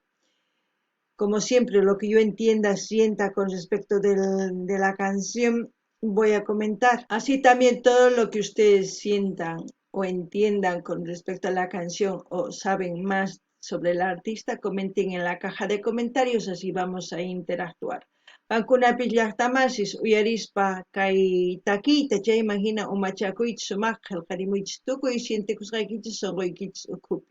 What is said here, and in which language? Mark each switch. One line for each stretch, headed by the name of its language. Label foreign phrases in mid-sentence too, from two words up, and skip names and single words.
Spanish: Como siempre, lo que yo entienda, sienta con respecto de la canción, voy a comentar. Así también todo lo que ustedes sientan o entiendan con respecto a la canción o saben más sobre el artista, comenten en la caja de comentarios, así vamos a interactuar.
Quechua: Qankunapis llaqtamasis uyarispa kay takiyta chayman hina umachakuychis sumaq qillqarimuychis tukuy sintikusqaykichis sunquykichis ukhupi.